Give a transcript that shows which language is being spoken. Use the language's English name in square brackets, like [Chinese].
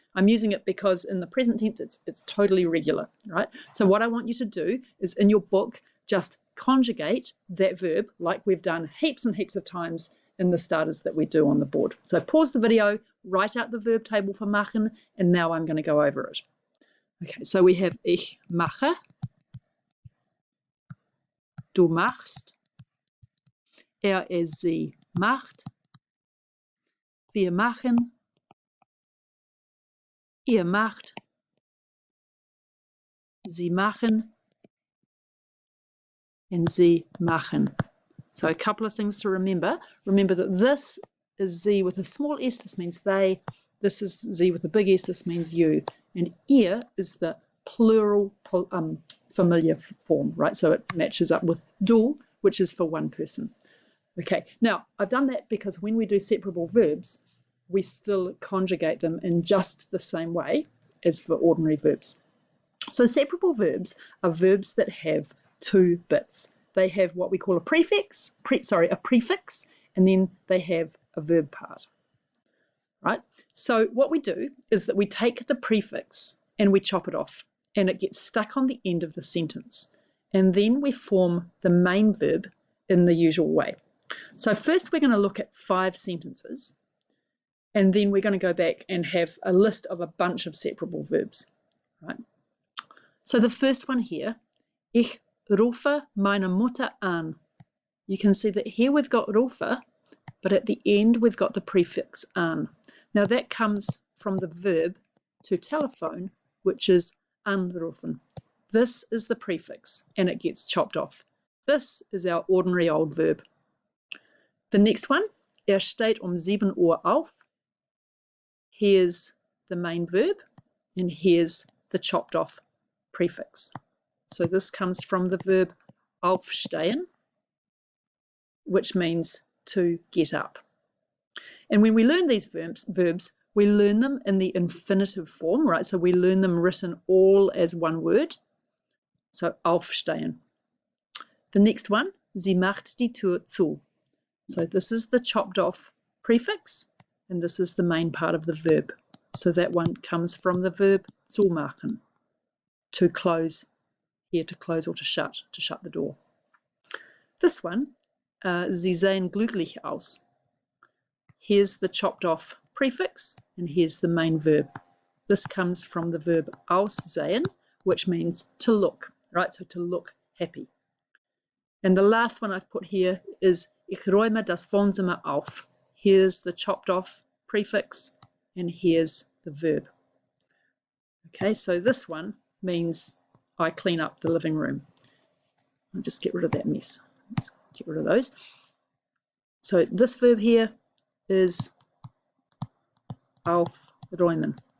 [English] I'm using it because in the present tense it's totally regular, right? So what I want you to do is in your book just conjugate that verb like we've done heaps and heaps of times in the starters that we do on the board. So pause the video, write out the verb table for machen, and now I'm going to go over it. Okay, so we have [German] ich mache, du machst, sie macht, wir machen, ihr macht, sie machen, [English] and [German] sie machen. [English] So a couple of things to remember. Remember that this is sie with a small s, this means they. This is sie with a big S, this means you. And ihr is the plural familiar form, right? So it matches up with du, which is for one person. Okay, now I've done that because when we do separable verbs, we still conjugate them in just the same way as for ordinary verbs. So separable verbs are verbs that have two bits. They have what we call a prefix, a prefix, and then they have a verb part, right? So what we do is that we take the prefix and we chop it off, and it gets stuck on the end of the sentence. And then we form the main verb in the usual way. So first we're going to look at 5 sentences, and then we're going to go back and have a list of a bunch of separable verbs, right? So the first one here, [German] ich rufe meine Mutter an. [English] You can see that here we've got rufe, but at the end we've got the prefix an. Now that comes from the verb to telephone, which is anrufen. This is the prefix, and it gets chopped off. This is our ordinary old verb. The next one, [German] steht 7 Uhr auf. [English] Here's the main verb, and here's the chopped off prefix. So this comes from the verb aufstehen, which means to get up. And when we learn these verbs, we learn them in the infinitive form, right? So we learn them written all as one word. So aufstehen. The next one, [German] sie macht die Tür zu. [English] So this is the chopped off prefix, and this is the main part of the verb. So that one comes from the verb zumachen, to close, here to close or to shut the door. This one, [German] sie sehen glücklich aus. [English] Here's the chopped off prefix, and here's the main verb. This comes from the verb aussehen, which means to look, right? So to look happy. And the last one I've put here is [German] ich räume das Wohnzimmer auf. [English] Here's the chopped off prefix, and here's the verb. Okay, so this one means I clean up the living room. I'll just get rid of that mess. Let's get rid of those. So this verb here is aufräumen.